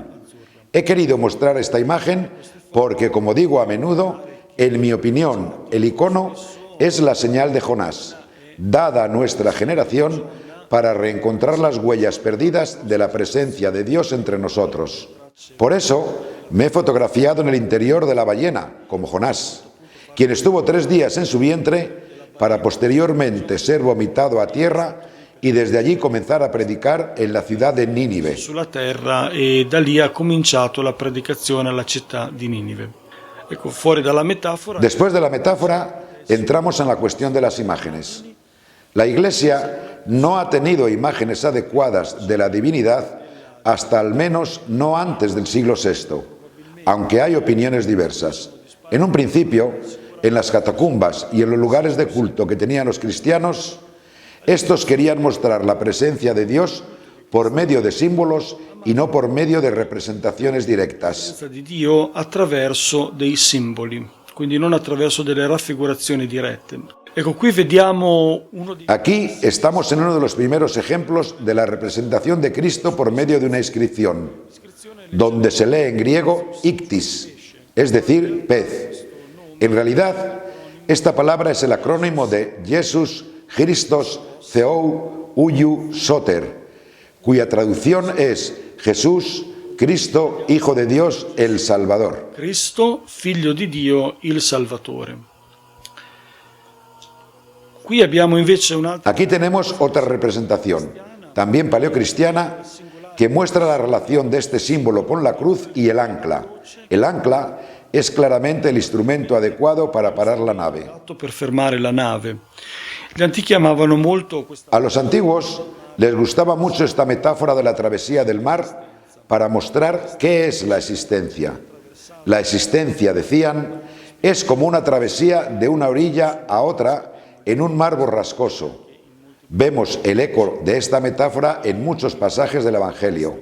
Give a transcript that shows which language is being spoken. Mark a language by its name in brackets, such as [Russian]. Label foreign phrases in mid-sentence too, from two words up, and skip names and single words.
[Spanish] He querido mostrar esta imagen porque, como digo a menudo, en mi opinión, el icono es la señal de Jonás, dada a nuestra generación para reencontrar las huellas perdidas de la presencia de Dios entre nosotros. Por eso me he fotografiado en el interior de la ballena, como Jonás, quien estuvo 3 días en su vientre para posteriormente ser vomitado a tierra y desde allí comenzar a predicar en la ciudad de Nínive. [Italian] Sulla terra e da lì ha cominciato la predicazione alla città di Ninive. Ecco, fuori dalla metáfora. [Spanish] Después de la metáfora, entramos en la cuestión de las imágenes. La Iglesia no ha tenido imágenes adecuadas de la divinidad hasta al menos no antes del siglo VI, aunque hay opiniones diversas. En un principio, en las catacumbas y en los lugares de culto que tenían los cristianos, estos querían mostrar la presencia de Dios por medio de símbolos y no por medio de representaciones directas. [Italian] Di Dio attraverso dei simboli, quindi non attraverso delle raffigurazioni dirette. Ecco, qui vediamo [Spanish] Aquí estamos en uno de los primeros ejemplos de la representación de Cristo por medio de una inscripción, donde se lee en griego ictis, es decir, pez. En realidad, esta palabra es el acrónimo de [Greek] Ἰησοῦς Χριστὸς Θεοῦ Υἱὸς Σωτήρ, [Spanish] cuya traducción es Jesús, Cristo, Hijo de Dios, el Salvador. Cristo, [Italian] Figlio di Dio, il Salvatore. Qui abbiamo invece un'altra. [Spanish] Aquí tenemos otra representación, también paleocristiana, que muestra la relación de este símbolo con la cruz y el ancla. El ancla es claramente el instrumento adecuado para parar la nave. [Italian] Per fermare la nave. Gli antichi amavano molto questa. [Spanish] A los antiguos les gustaba mucho esta metáfora de la travesía del mar para mostrar qué es la existencia. La existencia, decían, es como una travesía de una orilla a otra en un mar borrascoso. Vemos el eco de esta metáfora en muchos pasajes del Evangelio.